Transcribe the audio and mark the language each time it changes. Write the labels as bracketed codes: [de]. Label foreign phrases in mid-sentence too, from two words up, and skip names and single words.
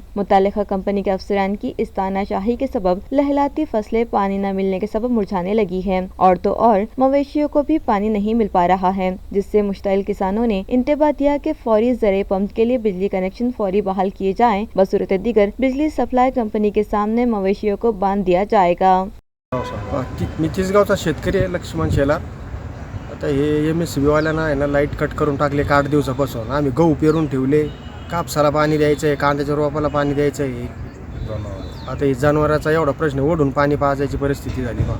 [ur] متعلقہ کمپنی کے افسران کی اس تانا شاہی کے سبب لہلاتی فصلیں پانی نہ ملنے کے سبب مرجھانے لگی ہیں، اور تو اور مویشیوں کو بھی پانی نہیں مل پا رہا ہے، جس سے مشتعل کسانوں نے انتباہ دیا کہ فوری زرعی پمپ کے لیے بجلی کنیکشن فوری بحال کیے جائیں، بصورت دیگر بجلی سپلائی کمپنی کے سامنے مویشیوں کو باندھ دیا جائے گا۔ [mr] मी तिसगावचा शेतकरी आहे लक्ष्मण शेलार। आता हे MSCB वाल्यांना आहे ना लाईट कट करून टाकले 8 दिवसापासून। आम्ही गहू पेरून ठेवले, कापसाला पाणी द्यायचं आहे, कांद्याच्या रोपाला पाणी द्यायचं आहे। आता हे जनावरांचा एवढा प्रश्न, ओढून पाणी पाजायची परिस्थिती झाली बा।